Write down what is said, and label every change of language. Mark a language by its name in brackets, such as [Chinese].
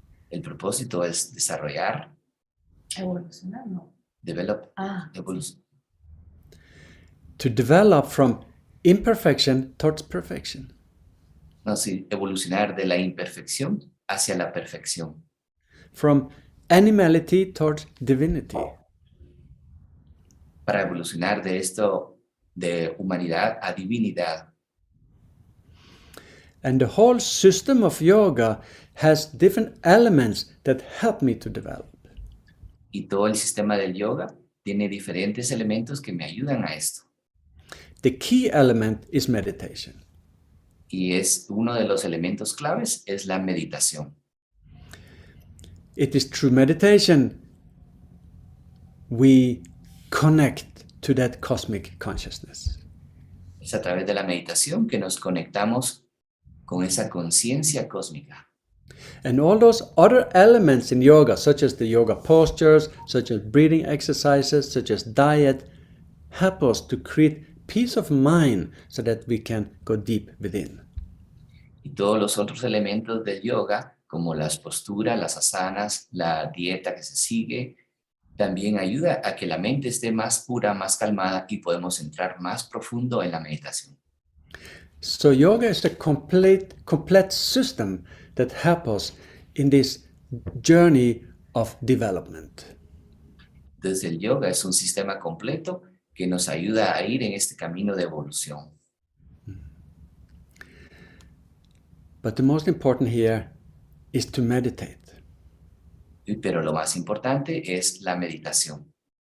[Spanish] El propósito es desarrollar, Evolucionar, no. [English] develop, Ah, [Spanish] evolución. [English] To develop from imperfection towards perfection. [Spanish] No, sí, evolucionar de la imperfección hacia la perfección. [English] From animality towards divinity. [Spanish] Para evolucionar de esto, de humanidad a divinidad. [English] And the whole system of yoga has different elements that help me to develop. [Spanish] Y todo el sistema del yoga tiene diferentes elementos que me ayudan a esto. [English] The key element is meditation. [Spanish] Y es uno de los elementos claves es la meditación. [English] It is through meditation we connect to that cosmic consciousness. [Spanish] Es a través de la meditación que nos conectamos con esa conciencia cósmica. [English] And all those other elements in yoga, such as the yoga postures, such as breathing exercises, such as diet, help us to create peace of mind so that we can go deep within. [Spanish] Y todos los otros elementos del yoga, como las posturas, las asanas, la dieta que se sigue, también ayuda a que la mente esté más pura, más calmada y podemos entrar más profundo en la meditación. [English] So yoga is a complete system that helps us in this journey of development. [Spanish] Desde el yoga es un sistema completo que nos ayuda a ir en este camino de evolución. [English] But the most important here is to meditate. [Spanish] Pero lo más importante es la meditación.